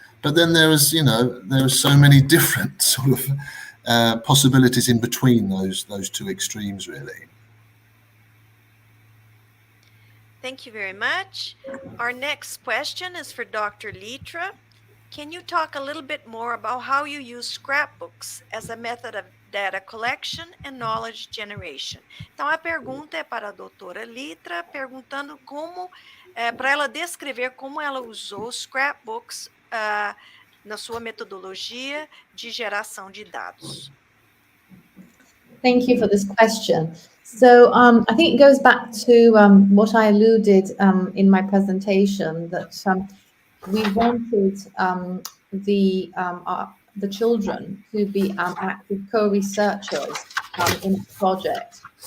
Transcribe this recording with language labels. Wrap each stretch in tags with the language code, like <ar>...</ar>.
<en>But then there are so many different sort of possibilities in between those two extremes, really. Thank you very much. Our next question is for Dr. Lytra. Can you talk a little bit more about how you use scrapbooks as a method of data collection and knowledge generation?</en> <pt>Então, a pergunta é para a doutora Lytra, perguntando para ela descrever como ela usou scrapbooks na sua metodologia de geração de dados.</pt> <en>Thank you for this question. So I think it goes back to what I alluded in my presentation, that we wanted the children to be active co-researchers in the project.</en>